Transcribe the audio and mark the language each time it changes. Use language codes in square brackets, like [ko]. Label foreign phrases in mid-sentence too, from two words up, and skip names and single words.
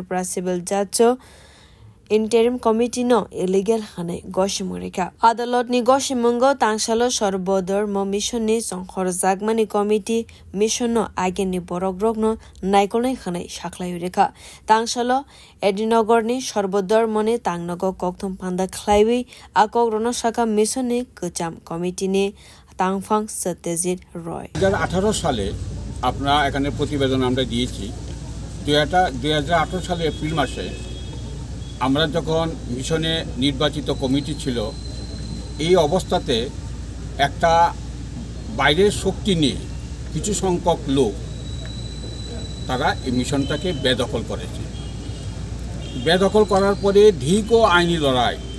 [en] civil judge interim committee [trp] no illegal hane goshimurika adalot ni goshimungo tangsalo sorbodormo mission ni songkhor jagmani committee mission no agen ni borogrok no naikolai hane saklayurika tangsalo edinogor ni sorbodormo ni tangnogo kokthom panda khlaiwi akogrno saka mission ni kacham committee ni tangfang satyajit roy [bn] 2018 সালে আপনারা এখানে প্রতিবেদন আমরা দিয়েছি 2018 সালে এপ্রিল মাসে আমরা যখন মিশনে নির্বাচিত কমিটি ছিল এই অবস্থাতে একটা বাইরের শক্তি নিয়ে কিছু সংখ্যক লোক তারা এই মিশনটাকে বেদখল করেছে বেদখল করার পরে দীর্ঘ আইনি লড়াই